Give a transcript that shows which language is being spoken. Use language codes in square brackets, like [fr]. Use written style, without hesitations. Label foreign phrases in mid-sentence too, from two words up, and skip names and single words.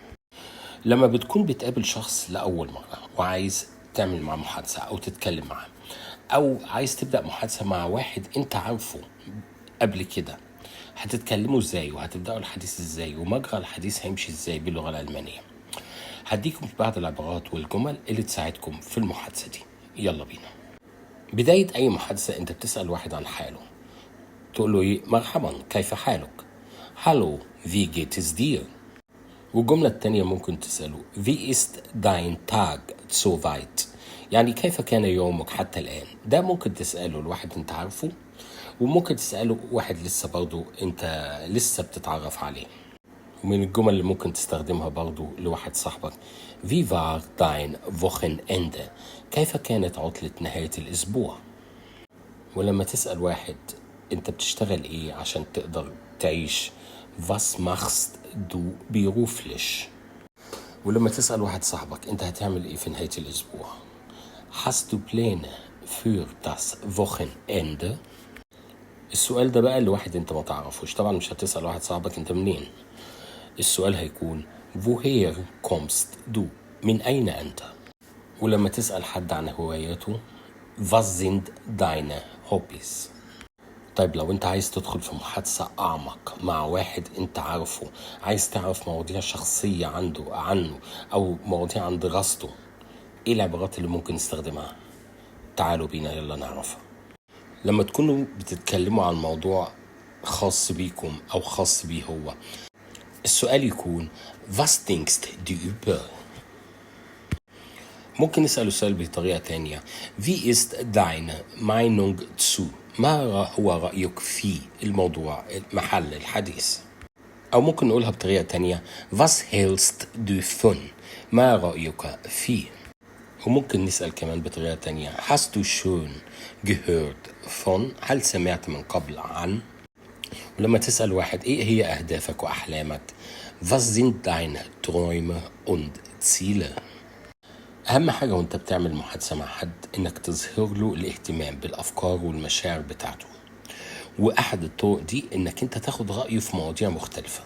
[ar] لما بتكون بتقابل شخص لأول مرة وعايز تعمل معاه محادثة أو تتكلم معاه، أو عايز تبدأ محادثة مع واحد أنت عارفه قبل كده، هتتكلموا إزاي وهتبدأوا الحديث إزاي ومجرى الحديث هيمشي إزاي باللغة الألمانية؟ هديكم بعض العبارات والجمل اللي تساعدكم في المحادثة دي. يلا بينا. بداية أي محادثة أنت بتسأل واحد عن حاله، تقول له إيه؟ مرحبا، كيف حالك؟ هالو، [de] wie geht es dir؟ [ar] والجملة التانية ممكن تسأله [de] Wie ist dein Tag soweit؟ [ar] يعني كيف كان يومك حتى الآن؟ ده ممكن تسأله لواحد انت عارفه، وممكن تسأله واحد لسه برضو انت لسه بتتعرف عليه. ومن الجمل اللي ممكن تستخدمها برضو لواحد صاحبك [de] Wie war dein Wochenende؟ [ar] كيف كانت عطلة نهاية الأسبوع؟ ولما تسأل واحد انت بتشتغل ايه عشان تقدر تعيش [de] Was machst du beruflich؟ [ar] ولما تسأل واحد صاحبك انت هتعمل ايه في نهاية الاسبوع؟ [de] Hast du Pläne für das Wochenende؟ [ar] السؤال ده بقى لواحد انت ما تعرفوش، طبعا مش هتسأل واحد صاحبك انت منين. السؤال هيكون [de] Woher kommst du؟ [ar] من اين انت؟ ولما تسأل حد عن هواياته [de] Was sind deine Hobbys؟ [ar] طيب لو انت عايز تدخل في محادثة أعمق مع واحد انت عارفه، عايز تعرف مواضيع شخصية عنه أو مواضيع عن دراسته، ايه العبارات اللي ممكن نستخدمها؟ تعالوا بينا يلا نعرفها. لما تكونوا بتتكلموا عن موضوع خاص بيكم أو خاص بيه هو، السؤال يكون [de] Was denkst du über؟ [ar] ممكن نسأله السؤال بطريقة تانية [de] Wie ist deine Meinung zu؟ [ar] ما هو رأيك في الموضوع محل الحديث؟ أو ممكن نقولها بطريقة تانية [de] Was hältst du von؟ [ar] ما رأيك فيه؟ وممكن نسأل كمان بطريقة تانية [de] Hast du schon gehört von؟ [ar] هل سمعت من قبل عن؟ ولما تسأل واحد إيه هي أهدافك وأحلامك [de] Was sind deine Träume und Ziele؟ [ar] أهم حاجة وأنت بتعمل محادثة مع حد إنك تظهر له الاهتمام بالأفكار والمشاعر بتاعته، وأحد الطرق دي إنك أنت تاخد رأيه في مواضيع مختلفة.